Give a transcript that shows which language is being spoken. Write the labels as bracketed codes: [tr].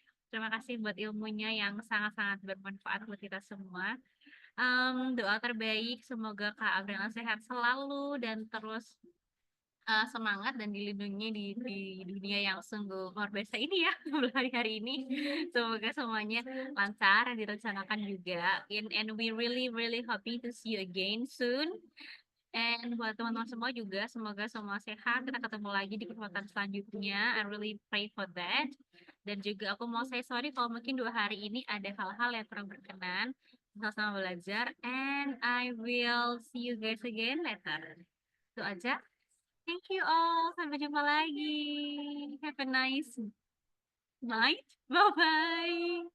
[id] Terima kasih buat ilmunya yang sangat-sangat bermanfaat buat kita semua. Doa terbaik, semoga Kak Apriliana sehat selalu dan terus semangat dan dilindungi di dunia yang sungguh luar biasa ini ya, hari ini. Semoga semuanya lancar dan direncanakan juga. [en] And we really happy to see you again soon. [id] And buat teman-teman semua juga, semoga semua sehat. Kita ketemu lagi di kesempatan selanjutnya. [en] I really pray for that. [id] Dan juga aku mau [en] say sorry [id] kalau mungkin 2 hari ini ada hal-hal yang kurang berkenan. Sama-sama belajar. [en] And I will see you guys again later. [id] Itu aja. [en] Thank you all. [id] Sampai jumpa lagi. [en] Have a nice night. Bye-bye.